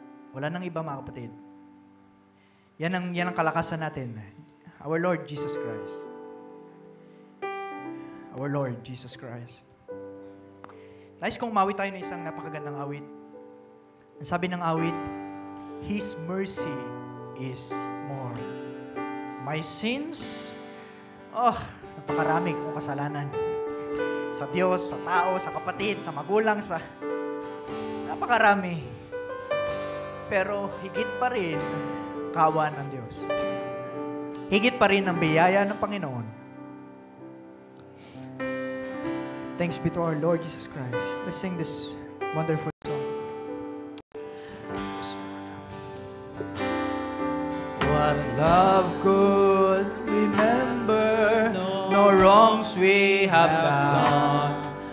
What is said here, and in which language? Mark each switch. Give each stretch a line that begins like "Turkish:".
Filipino: Wala nang iba, mga kapatid. Yan ang kalakasan natin.
English: Our Lord Jesus Christ. Our Lord Jesus Christ.
Filipino: Nais kong umawit tayo ng isang napakagandang awit. Ang sabi ng awit,
English: His mercy is more. My sins,
Filipino: napakarami kong kasalanan. Sa Diyos, sa tao, sa kapatid, sa magulang, napakarami. Pero higit pa rin kawan ng Diyos. Higit pa rin ang biyaya ng Panginoon.
English: Thanks be to our Lord Jesus Christ. Let's sing this wonderful song. What love could remember, no wrongs we have done.